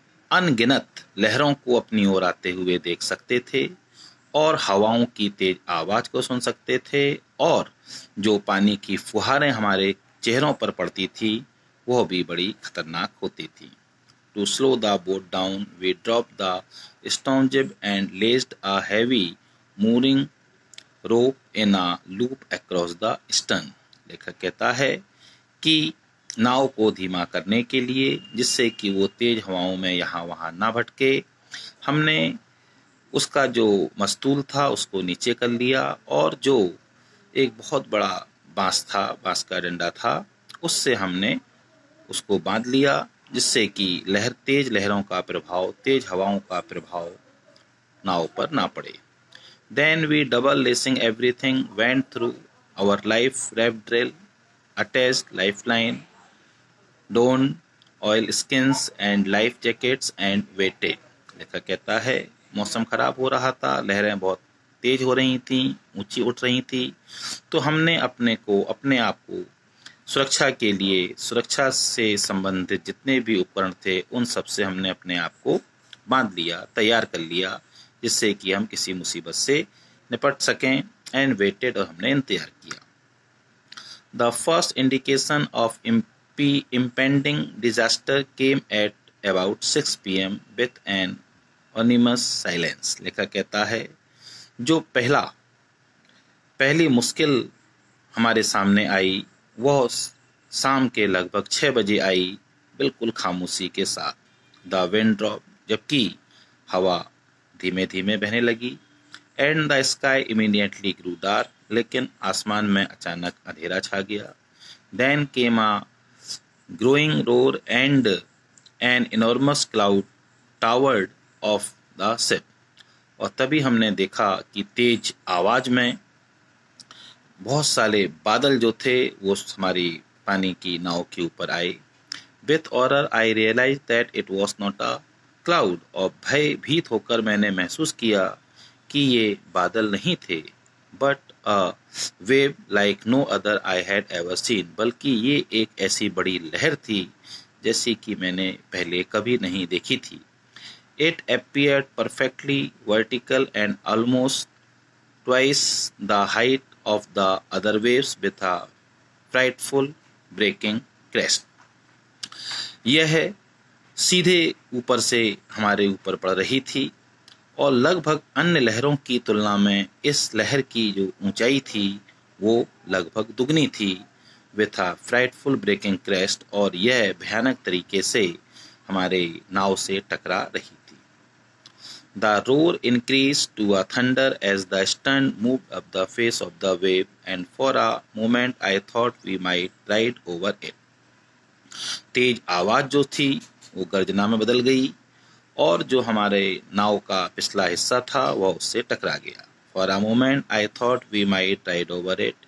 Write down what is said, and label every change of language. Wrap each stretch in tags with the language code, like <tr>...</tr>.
<hi>अनगिनत लहरों को अपनी ओर आते हुए देख सकते थे और हवाओं की तेज आवाज को सुन सकते थे, और जो पानी की फुहारें हमारे चेहरों पर पड़ती थी, वह भी बड़ी खतरनाक होती थी।</hi> <en>To slow the boat down, we dropped the stern jib and laced a heavy mooring rope in a loop across the stern.</en> <hi>लेखक कहता है कि नाव को धीमा करने के लिए, जिससे कि वो तेज हवाओं में यहाँ वहाँ ना भटके, हमने उसका जो मस्तूल था उसको नीचे कर लिया, और जो एक बहुत बड़ा बांस का डंडा था, उससे हमने उसको बांध लिया, जिससे कि तेज लहरों का प्रभाव, तेज हवाओं का प्रभाव नाव पर ना पड़े।</hi> <en>Then we double lacing everything, went through our life raft drill, attached lifeline, donned oil skins and life jackets and waited.</en> <hi>लेखक कहता है मौसम खराब हो रहा था, लहरें बहुत तेज हो रही थीं, ऊंची उठ रही थी, तो हमने अपने आप को सुरक्षा के लिए, सुरक्षा से संबंधित जितने भी उपकरण थे उन सब से हमने अपने आप को बांध लिया, तैयार कर लिया, जिससे कि हम किसी मुसीबत से निपट सकें।</hi> <en>and waited,</en> <hi>और हमने इंतजार किया।</hi> <en>The first indication of impending disaster came at about 6 p.m. with an ominous silence।</en> <hi>लेखक कहता है जो पहली मुश्किल हमारे सामने आई वह शाम के लगभग 6 बजे आई, बिल्कुल खामोशी के साथ।</hi> <en>the wind drop,</en> <hi>जबकि हवा धीमे धीमे बहने लगी।</hi> <en>and the sky immediately grew dark,</en> <hi>लेकिन आसमान में अचानक अंधेरा छा गया।</hi> <en>Then came a growing roar and an enormous cloud toward of the ship.</en> <hi>और तभी हमने देखा कि तेज आवाज में बहुत सारे बादल जो थे वो हमारी पानी की नाव के ऊपर आए।</hi> <en>With horror I realize that it was not a cloud.</en> <hi>और भयभीत होकर मैंने महसूस किया कि ये बादल नहीं थे,</hi> <en>But a wave like no other I had ever seen.</en> <hi>बल्कि ये एक ऐसी बड़ी लहर थी जैसी कि मैंने पहले कभी नहीं देखी थी।</hi> <en>It appeared perfectly vertical and almost twice the height of the other waves with a frightful breaking crest।</en> <hi>यह सीधे ऊपर से हमारे ऊपर पड़ रही थी और लगभग अन्य लहरों की तुलना में इस लहर की जो ऊंचाई थी वो लगभग दुगनी थी।</hi> <en>with a frightful breaking crest,</en> <hi>और यह भयानक तरीके से हमारे नाव से टकरा रही थी।</hi> <en>The roar increased to a thunder as the stern moved up the face of the wave, and for a moment I thought we might ride over it।</en> <hi>तेज आवाज जो थी वो गर्जना में बदल गई और जो हमारे नाव का पिछला हिस्सा था वह उससे टकरा गया।</hi> <en>For a moment I thought we might ride over it।</en>